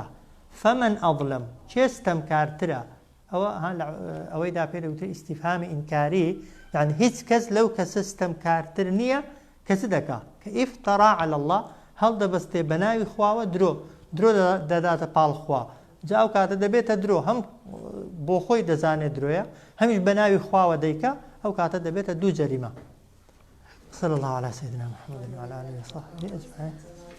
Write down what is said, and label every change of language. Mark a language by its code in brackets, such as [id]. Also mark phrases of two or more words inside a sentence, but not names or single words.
[ar] فەمەن ئەظلەم [ckb] چێ ستەمکارترە ئەوەیدا پێدەوترێ ئیستیفهامی ئینکاری یعنی هیچ کەس لەو کەسە ستەمکارتر نییە کەس دەکا کە [ar] ئیفتەرا عەلە الله [ckb] هەڵدەبەستێ بە ناوی خواوە درۆ دەداتە پاڵ خوا جا ئەو کاتە دەبێتە درۆ هەم بۆ خۆی دەزانێت درۆیە هەمیش بە ناوی خواوە دەیکا ئەو کاتە دەبێتە دوو جەریمە. [ar] صلى الله على سيدنا محمد وعلى آله وصحبه أجمعين.